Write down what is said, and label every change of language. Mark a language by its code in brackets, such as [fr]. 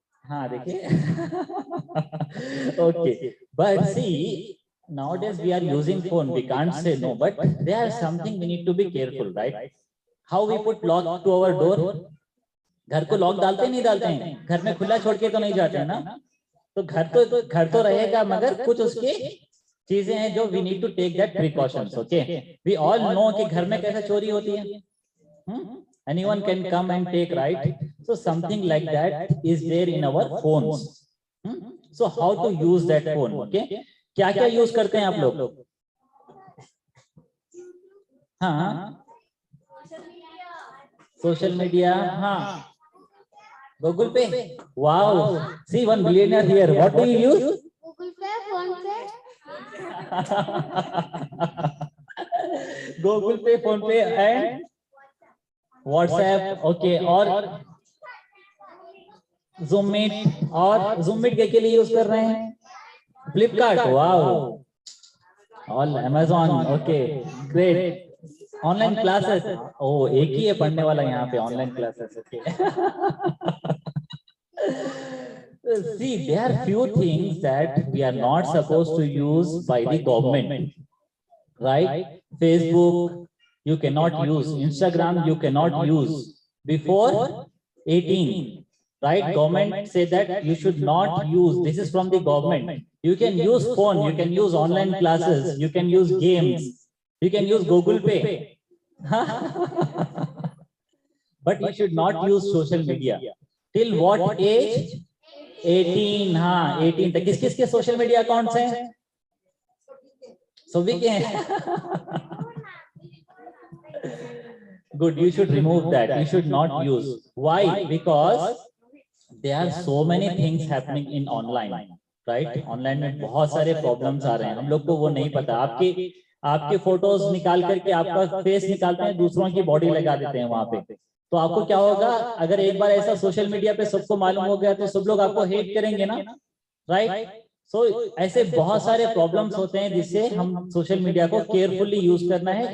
[hi] हाँ देखिए. [en] Okay, but see, nowadays we are using phone. We can't say no, but there is something we need to be careful, right? How we put lock to our door? [hi] घर को lock डालते नहीं डालते हैं, घर में खुला छोड़ के तो नहीं जाते हैं ना. तो घर तो रहेगा, मगर कुछ उसके चीजें हैं जो [en] we need to take that precautions. Okay, we all know [hi] कि घर में कैसे चोरी होती है. [en] Anyone can come and take, right? So something like that is there in our phones. So how to use that phone? [hi] Okay, क्या क्या use करते हैं आप लोग? हाँ, सोशल मीडिया. [en] हाँ, Google Pay. Wow, see one billionaire here. What do you use? Google Pay, Phone Pay. Google Pay, Phone Pay and WhatsApp. [hi] Okay, और Zoom Meet, और Zoom Meet के लिए यूज कर रहे हैं Flipkart. [en] Wow, all Amazon. Okay, great. Online classes. [hi] ओ एक ही है पढ़ने वाला यहाँ पे, online classes. [en] See, there are few things that we are not supposed to use by the government, right? Facebook you cannot use, Instagram you cannot use before 18, right? Government say that you should not use. This is from the government. You can use phone, you can use online classes, you can use games, you can use Google Pay. But you should not use social media. Till what age? 18. [hi] हाँ, 18 तक. किस social media accounts हैं? सभी के हैं. [en] Good, you should remove that. You should not use. Why? Because there are so many things happening in online, right? [hi] Online में बहुत सारे problems आ रहे हैं. हम लोग को वो नहीं पता. आपके फोटोज निकाल करके आपका फेस निकालते हैं, दूसरों की बॉडी लगा देते हैं वहां पे. तो आपको क्या होगा, अगर एक बार ऐसा सोशल मीडिया पे सबको मालूम हो गया तो सब लोग आपको हेट करेंगे ना, राइट? सो ऐसे बहुत सारे प्रॉब्लम्स होते हैं जिससे हम सोशल मीडिया को केयरफुली यूज करना है.